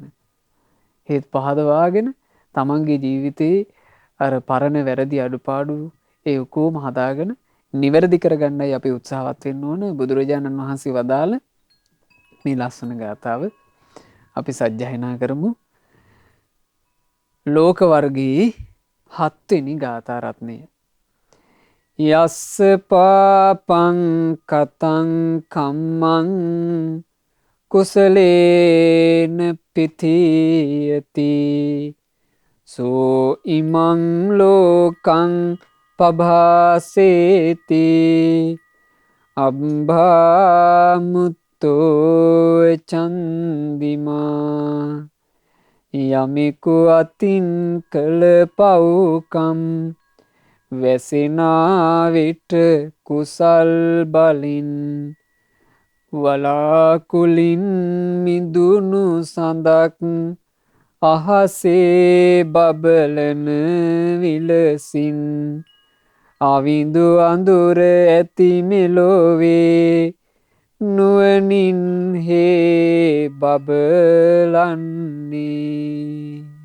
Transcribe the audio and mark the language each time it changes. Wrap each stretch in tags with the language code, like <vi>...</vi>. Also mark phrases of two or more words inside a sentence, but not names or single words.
<si>හිත් පහදවාගෙන තමන්ගේ ජීවිතේ අර පරණ වැරදි අඩුපාඩු ඒ ඔක්කොම හදාගෙන නිවැරදි කරගන්නයි අපි උත්සාහවත් වෙන්න ඕන. බුදුරජාණන් වහන්සේ වදාළ මේ ලස්සන ගාථාව අපි සජ්ජායනා කරමු. ලෝක වර්ගයේ 7 වෙනි ගාථා රත්නය.</si> <pi>යස්ස පාපං කතං කම්මං කුසලේන පිතියති සෝ ඉමං ලෝකං පභාසේති අබ්භාමුත්තෝ චන්දිමා</pi> <si>යමෙකු අතින් කළ පව්කම් වැසෙනා විට කුසල් බලින් වලාකුලින් මිදුණු සඳක් අහසේ බබලන විලසින් අවිඳු අඳුර ඇති මෙලොවේ නුවණින් හේ බබලන්නේ.</si>